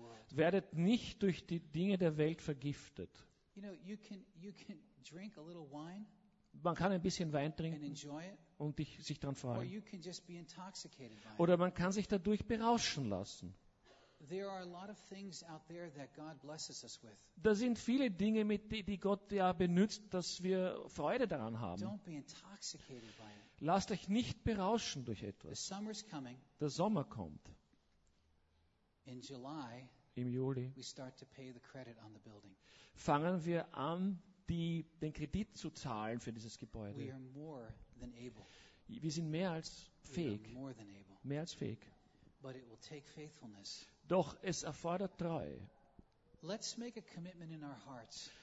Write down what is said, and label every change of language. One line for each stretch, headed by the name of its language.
German: Werdet nicht durch die Dinge der Welt vergiftet.
English: You know, you can drink a little wine.
German: Man kann ein bisschen Wein trinken
English: and enjoy it,
German: und sich daran freuen.
English: Or you can just be intoxicated by
German: oder man kann sich dadurch berauschen lassen.
English: There are a lot of things out there that God blesses us with.
German: Da sind viele Dinge, die Gott ja benutzt, dass wir Freude daran haben.
English: Don't be intoxicated by it.
German: Lasst euch nicht berauschen durch etwas.
English: The summer's coming.
German: Der Sommer kommt.
English: In July,
German: im Juli,
English: we start to pay the credit on the building.
German: Fangen wir an, den Kredit zu zahlen für dieses Gebäude.
English: We are more than able.
German: Wir sind mehr als fähig.
English: We are more than able.
German: Mehr als fähig.
English: But it will take faithfulness.
German: Doch es erfordert Treue.
English: Let's make a commitment in our hearts.